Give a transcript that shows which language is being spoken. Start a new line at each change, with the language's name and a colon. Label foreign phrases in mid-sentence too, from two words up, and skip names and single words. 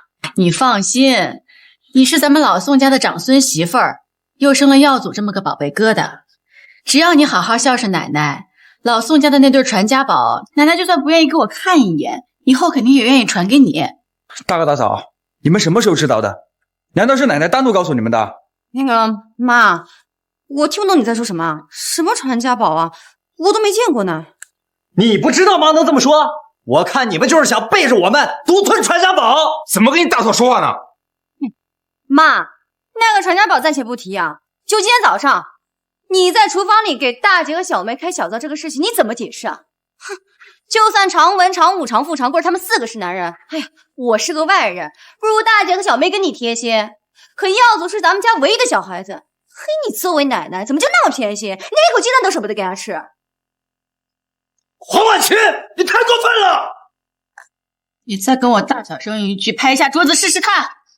Chinese: 你放心，你是咱們老宋家的長孫媳婦兒，又生了耀祖這麼個寶貝疙瘩，只要你好好孝順奶奶，老宋家的那對傳家寶，奶奶就算不願意給我看一眼，以後肯定也願意傳給你。大哥大嫂，你們什麼時候知道的？難道是奶奶單獨告訴你們的？那個媽，我聽不懂你在說什麼，什麼傳家寶啊，我都沒見過呢。你不知道媽能這麼說？我看你們就是想背着我們獨吞傳家寶。怎麼跟你大嫂說話呢？媽，那個傳家寶暫且不提啊，就今天早上你在廚房裡給大姐和小梅開小灶這個事情，你怎麼解釋啊？哼，就算長文、長武、長富、長貴他們 4個是男人，哎呀，我是個外人，不如大姐和小梅跟你貼心。可耀祖是咱們家唯一的小孩子，嘿，你作為奶奶怎麼就那麼偏心，連一口雞蛋都捨不得給他吃？黃婉琪，起！你太过分了！你再跟我大小声一句，拍一下桌子试试看。